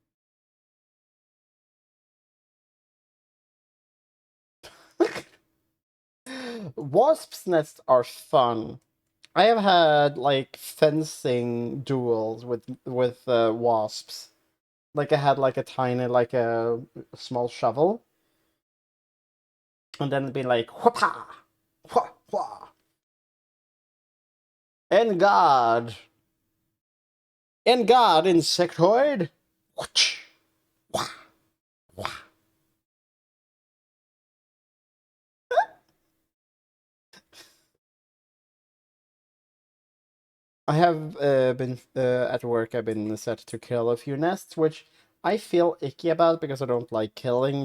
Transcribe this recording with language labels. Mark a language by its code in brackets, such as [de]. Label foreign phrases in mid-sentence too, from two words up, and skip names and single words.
[en] Wasps' nests are fun. I have had like fencing duels with wasps. Like I had like a tiny like a small shovel, and then it'd be like whapa, wha wha, [fr] en guard, en guard, [en] insectoid. Whoosh, wha, wha. I have been at work. I've been set to kill a few nests, which I feel icky about because I don't like killing.